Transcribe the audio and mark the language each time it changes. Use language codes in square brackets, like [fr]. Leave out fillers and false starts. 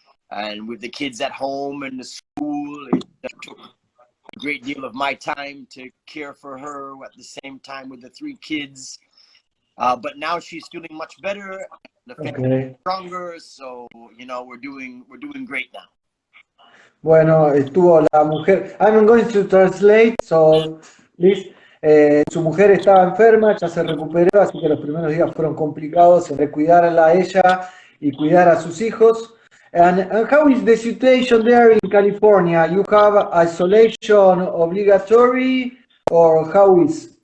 [en] And with the kids at home and the school, it took a great deal of my time to care for her at the same time with the 3 kids. But now she's feeling much better, the family is stronger, so we're doing great now. [es] Bueno, estuvo la mujer. [en] I'm going to translate, so please. [es] Su mujer estaba enferma, ya se recuperó, así que los primeros días fueron complicados entre cuidarla a ella y cuidar a sus hijos. [en] And how is the situation there in California? You have isolation obligatory, or how is?